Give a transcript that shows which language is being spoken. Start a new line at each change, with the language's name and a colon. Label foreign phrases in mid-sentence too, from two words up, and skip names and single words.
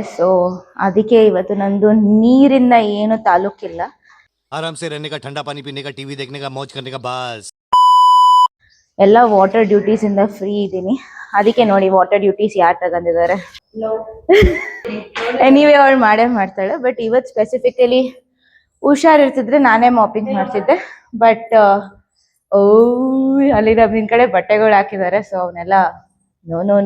Kannada: ಸೊ ಅದಕ್ಕೆ ಇವತ್ತು ನಂದು ನೀರಿಂದ ಏನು ತಾಲೂಕಿಲ್ಲ.
Hindi: आराम से रहने का, ठंडा पानी पीने का, टीवी देखने का, मौज करने का, बस.
Kannada: ಎಲ್ಲ
English: water duties
Kannada: ಇಂದ ಫ್ರೀ ಇದ್ದೀನಿ. ಅದಕ್ಕೆ ನೋಡಿ
English: water duties
Kannada: ಯಾರು ತಗೊಂಡಿದ್ದಾರೆ. ಎನಿವೇ ಅವಳು ಮಾಡೇ ಮಾಡ್ತಾಳೆ. ಬಟ್ ಇವತ್ತು ಸ್ಪೆಸಿಫಿಕಲಿ ಹುಷಾರಿರ್ತಿದ್ರೆ ನಾನೇ ಮಾಪಿಂಗ್ ಮಾಡ್ತಿದ್ದೆ. ಬಟ್ ಅಲ್ಲಿ ನಿನ್ ಕಡೆ ಬಟ್ಟೆಗಳು ಹಾಕಿದ್ದಾರೆ, ಸೊ ಅವನ್ನೆಲ್ಲ ನೋ.